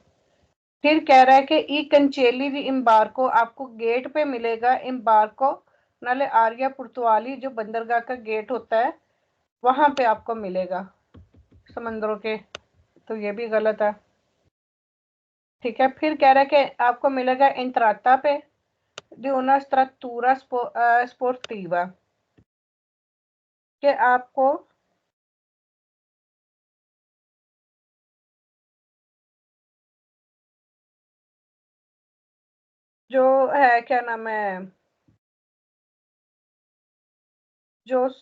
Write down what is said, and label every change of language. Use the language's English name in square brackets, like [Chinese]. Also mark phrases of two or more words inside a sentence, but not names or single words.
[Hindi] फिर कह रहा है कि [Italian] i cancelli di imbarco [Hindi] आपको गेट पे मिलेगा, [Italian] imbarco nelle aree portuali [Hindi] जो बंदरगाह का गेट होता है वहां पे आपको मिलेगा समंदरों के, तो ये भी गलत है। ठीक है, फिर कह रहा है कि आपको मिलेगा इंत्राता पे [Italian] di una struttura sportiva, [Hindi] कि आपको जो है क्या नाम है जो